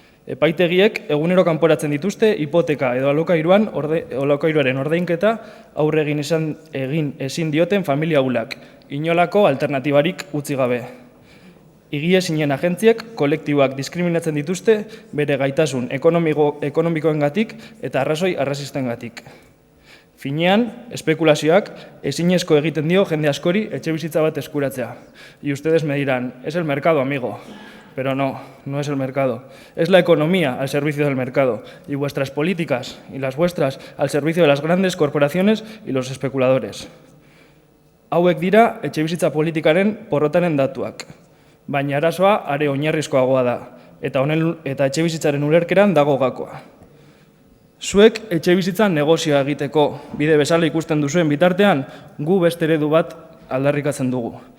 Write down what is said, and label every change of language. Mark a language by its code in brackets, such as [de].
[eu] Epaitegiek egunero kanporatzen dituzte hipoteka edo alokairuaren ordainketa aurre egin ezin dioten familia ahulak, inolako alternatibarik utzi gabe. Higiezinen agentziek kolektiboak diskriminatzen dituzte bere gaitasun ekonomikoengatik eta arrazoi arrazistengatik. Finean, espekulazioak ezinezko egiten dio jende askori etxebizitza bat eskuratzea. [es] Y ustedes me dirán, es el mercado, amigo. Pero no, no es el mercado. Es la economía al servicio del mercado y vuestras políticas y las vuestras al servicio de las grandes corporaciones y los especuladores. [eu] Hauek dira etxebizitza politikaren porrotaren datuak, baina arazoa are oinarrizkoagoa da eta etxebizitzaren ulerkeran dago gakoa. Zuek etxebizitzan negozioa egiteko bide bezala ikusten duzuen bitartean, gu beste eredu bat aldarrikatzen dugu.